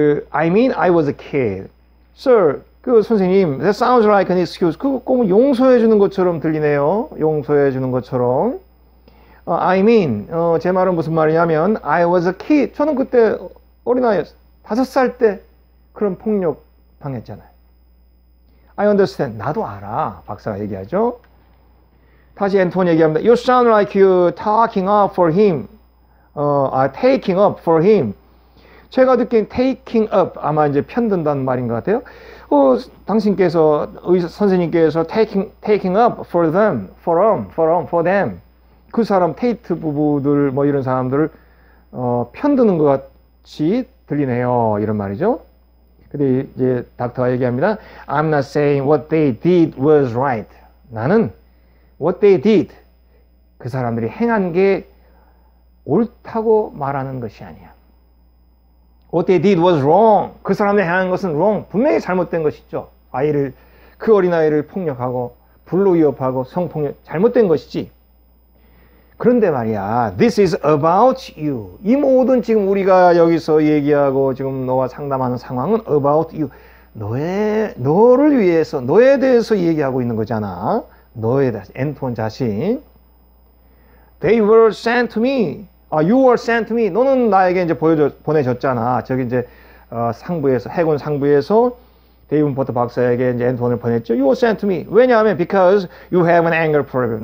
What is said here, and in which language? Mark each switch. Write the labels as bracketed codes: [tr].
[en] I mean, I was a kid. Sir, [ko] 그 선생님, [en] that sounds like an excuse. [ko] 그거 꼭 용서해 주는 것처럼 들리네요. 용서해 주는 것처럼. [en] I mean, [ko] 제 말은 무슨 말이냐면, [en] I was a kid. [ko] 저는 그때 어린아이였어요. 5살 때 그런 폭력 당했잖아요. [en] I understand. [ko] 나도 알아. 박사가 얘기하죠. 다시 앤톤이 얘기합니다. [en] You sound like you talking up for him. taking up for him. [ko] 제가 듣기엔 taking up 아마 이제 편든다는 말인 것 같아요. 당신께서 선생님께서 [en] taking up for them, for them. [ko] 그 사람 테이트 부부들 뭐 이런 사람들을 편드는 것 같이 들리네요. 이런 말이죠. 근데 이제 닥터가 얘기합니다. [en] I'm not saying what they did was right. [ko] 나는 [en] what they did [ko] 그 사람들이 행한 게 옳다고 말하는 것이 아니야. [en] What they did was wrong. [ko] 그 사람들이 행한 것은 wrong. 분명히 잘못된 것이죠. 그 어린아이를 폭력하고 불로 위협하고 성폭력 잘못된 것이지. 그런데 말이야, [en] this is about you. [ko] 이 모든 지금 우리가 여기서 얘기하고 지금 너와 상담하는 상황은 about you. 너를 위해서, 너에 대해서 얘기하고 있는 거잖아. 너에 대해서, 앤톤 자신. [en] They were sent to me. [ko] You were sent to me. 너는 나에게 이제 보내줬잖아. 저기 이제 상부에서, 해군 상부에서 데이븐 포터 박사에게 이제 앤톤을 보냈죠. [en] You were sent to me. [ko] 왜냐하면 [en] because you have an anger problem.